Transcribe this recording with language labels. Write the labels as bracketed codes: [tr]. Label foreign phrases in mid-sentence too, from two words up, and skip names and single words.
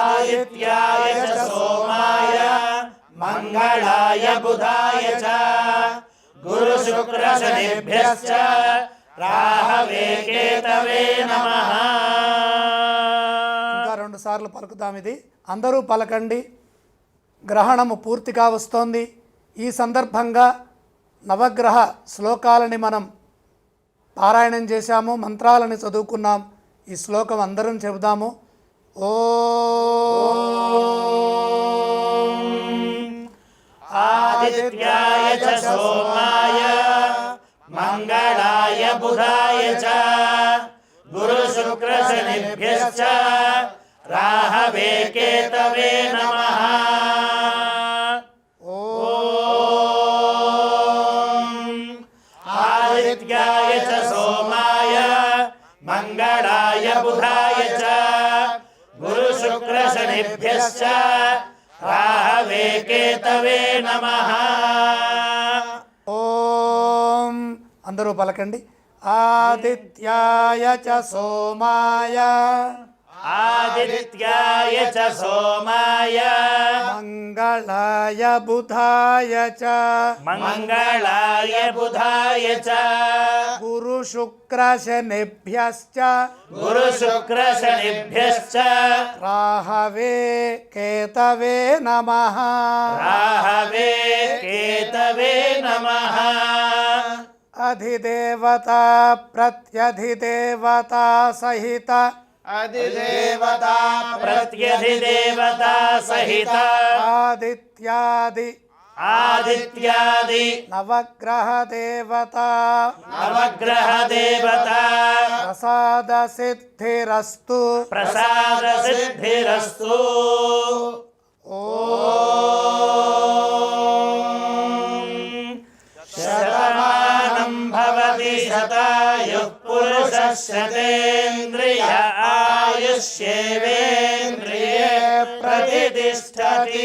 [sa] आदित्याय च सोमाय मंगलाय बुधाय च गुरु शुक्र शनिभ्यश्च राहवे केतवे नमः। [te] ఇంకా 2 సార్లు పలుకుదాం. ఇది అందరూ పలకండి. గ్రహణము పూర్తిగా వస్తోంది. ఈ సందర్భంగా నవగ్రహ శ్లోకాలని మనం పారాయణం చేశాము, మంత్రాలని చదువుకున్నాం. ఈ శ్లోకం అందరం చెబుదాము. ఓం [sa] आदित्याय च सोमाय मंगलाय बुधाय च गुरु शुक्र शनिभ्यश्च राहवे केतवे नमः। आदित्याय च सोमाय मंगलाय बुधाय च गुरु शुक्र शनिभ्यश्च राहवे केतवे नमः। [te] ఓం అందరూ పలకండి. [sa] आदित्याय च सोमाय आदित्याय च सोमाय मङ्गलाय बुधाय च मंगलाय बुधाय च गुरु शुक्र शनिभ्यश्च गुरु शुक्र शनिभ्यश्च राहवे केतवे नमः. राहवे केतवे नमः। अधिदेवता प्रत्यधिदेवता सहित अधिदेवता प्रत्यधिदेवता सहित ఆదిత్యాది आदित्यादि नवग्रह देवता नवग्रह देवता प्रसाद सिद्धिरस्तु. प्रसाद सिद्धिरस्तु। शतमानं भवति शतायुः पुरुषः शतेन्द्रिय आयुष्येवेन्द्रिये प्रतिष्ठति।